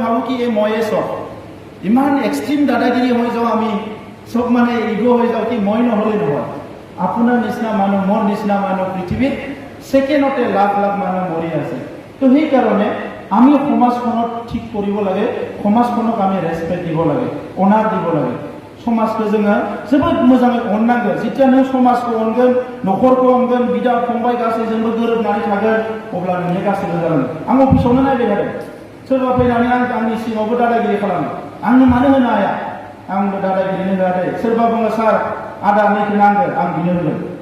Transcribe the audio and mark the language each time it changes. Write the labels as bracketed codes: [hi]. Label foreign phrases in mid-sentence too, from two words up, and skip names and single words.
[as] কি এই ময়ে চব ইমান এক্সট্রিম দাদাগিরি হৈ যাওঁ আমি চব মানে ইগ' হৈ যাওঁ কি মই নহ'লে নহয় আপোনাৰ নিচিনা মানুহ মোৰ নিচিনা মানুহ পৃথিৱীত ছেকেণ্ডতে লাখ লাখ মানুহ মৰি আছে তো সেইকাৰণে আমি সমাজখনক ঠিক কৰিব লাগে সমাজখনক আমি ৰেচপেক্ট দিব লাগে অনাৰ দিব লাগে [brx] समाजखौ जोङो जोबोद मोजाङै अननांगोन जेथिया नों समाजखौ अनगोन न'खरखौ अनगोन बिदा फंबाय गासैजोंबो गोरोबनानै थागोन अब्ला नोंनि गासैबो जागोन आं अफिसावनो नायबाय थादों सोरबा फैनानै आंनि सिङावबो दादागिरि खालामो आंनो मानो होनो हाया आंबो दादागिरिनो होआ दे सोरबा बुङो सार आदा नैखौ नांगोन आं बिनो होगोन